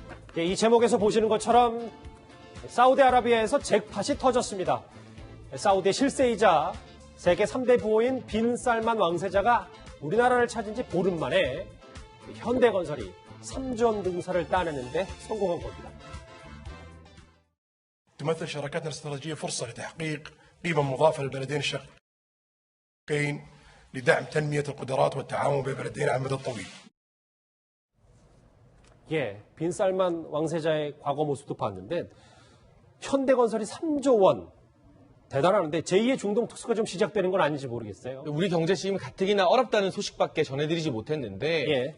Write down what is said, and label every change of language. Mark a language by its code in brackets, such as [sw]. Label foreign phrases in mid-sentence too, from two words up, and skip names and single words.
[ko] 이 제목에서 보시는 것처럼 사우디아라비아에서 잭팟이 터졌습니다. 사우디의 실세이자 세계 3대 부호인 빈 살만 왕세자가 우리나라를 찾은 지 보름 만에 현대건설이 3조 원 증서를 따내는데 성공한 겁니다. [ar] تمثل شراكاتنا الاستراتيجية فرصة لتحقيق قيمة مضافة للبلدين الشقيقين لدعم تنمية القدرات والتعاون بين البلدين على المدى الطويل. [ko] 예, 빈 살만 왕세자의 과거 모습도 봤는데 현대건설이 3조 원 대단하는데 제2의 중동 특수가 좀 시작되는 건 아닌지 모르겠어요. 우리 경제 지금 가뜩이나 어렵다는 소식밖에 전해드리지 못했는데 예.